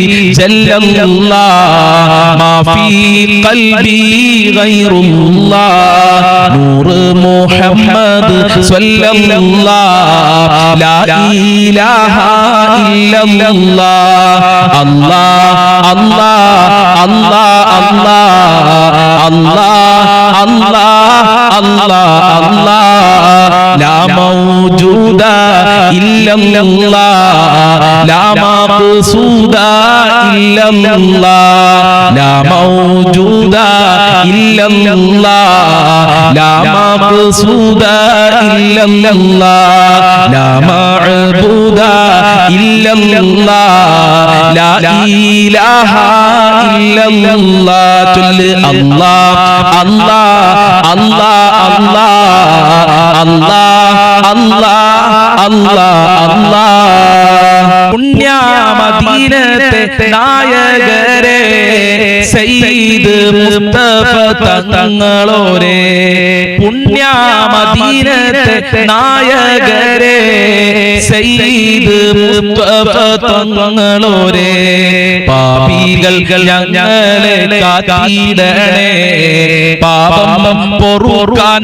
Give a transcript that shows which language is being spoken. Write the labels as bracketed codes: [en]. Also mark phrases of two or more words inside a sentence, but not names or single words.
[ar] جل الله ما في قلبي غير الله نور محمد صلى الله لا إله إلا الله الله الله الله الله الله الله الله الله لا موجود إلا الله لا مقصود إلا الله لا موجود إلا الله لا مقصود إلا الله لا معبود إلا الله لا إله إلا الله الله الله الله الله الله الله الله [ml] പുണ്യ മദീനത്തെ നായകരെ സയ്യിദ് മുസ്തഫ തങ്ങളോരേ പുണ്യ മദീനത്തെ നായകരെ സയ്യിദ് മുസ്തഫ തങ്ങളോരേ പാപികൾ ഞങ്ങളെ കാത്തിടണേ പാപം പൊറുക്കാൻ